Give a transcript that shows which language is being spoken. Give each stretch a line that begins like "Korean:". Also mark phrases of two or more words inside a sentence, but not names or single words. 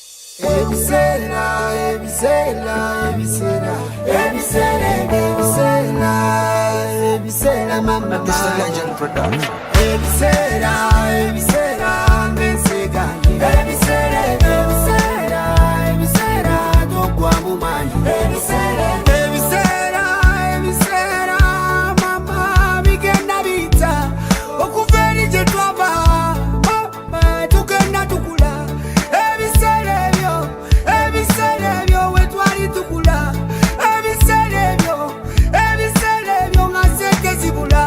Ganda: Ebisera, ebisera, ebisera, ebisera, ebisera, ebisera, mama.
English: This is a legend production.
Ganda: Ebisera, ebisera, ngesega. Ebisera, ebisera, ebisera, tugwa mu maanyi. Ebisera, ebisera, ebisera, mama, bigenda biyita okuva eri gye twava. Mama, tugenda tukula. Ebisera ebyo we twali tukula. Ebisera ebyo nga sente zibula.